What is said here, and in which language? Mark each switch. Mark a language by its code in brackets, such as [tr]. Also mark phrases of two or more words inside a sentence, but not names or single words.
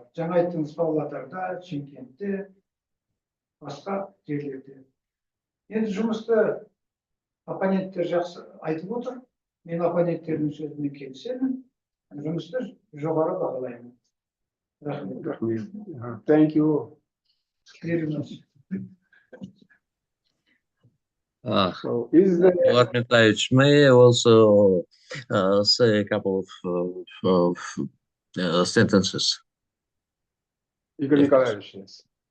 [kk] Жаңа айттыңыз Павлодарда, Шымкентте, басқа жерлерде. Енді жұмысты оппоненттер жақсы айтып отыр. Мен оппоненттердің сөзіне келісемін. Жұмысты жоғары бағалаймын. Рахмет. Рахмет. [en] Thank you. Very much. So is the Rahmetullinovich, may I also say a couple of sentences? Igor Nikolaevich, yes.